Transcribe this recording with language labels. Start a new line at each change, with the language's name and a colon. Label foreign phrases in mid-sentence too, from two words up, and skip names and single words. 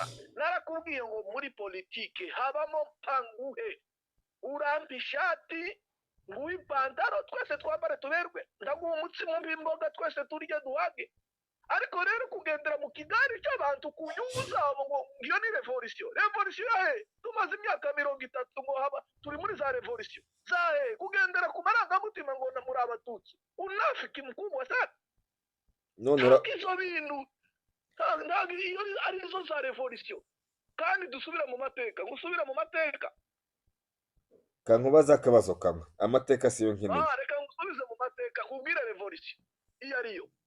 Kinyarwanda: Narakubwiye ngo muri politike habamo mpanguhe, urampa ishati nguhe ipantaro, twese twambare tuberwe, ndaguha umutsima w'imboga twese turye duhage. Ariko rero kugendera mu kigari cy'abantu ku nyungu zabo ngo iyo ni revolisiyo. Revolisiyo tumaze imyaka 30 ngo haba turi muri za revolisiyo zahe, kugendera ku marangamutima ngo muri abatutsi
Swahili: unafiki mkubwa sana.
Kinyarwanda: None izo bintu ntabwo iyo ari zo za revolisiyo. Kandi dusubira mu mateka, gusubira mu mateka. Kankubaza akabazo kamwe, amateka siyo nkeneye. Reka ngusubize mu mateka kubwira revolisiyo iyo ariyo.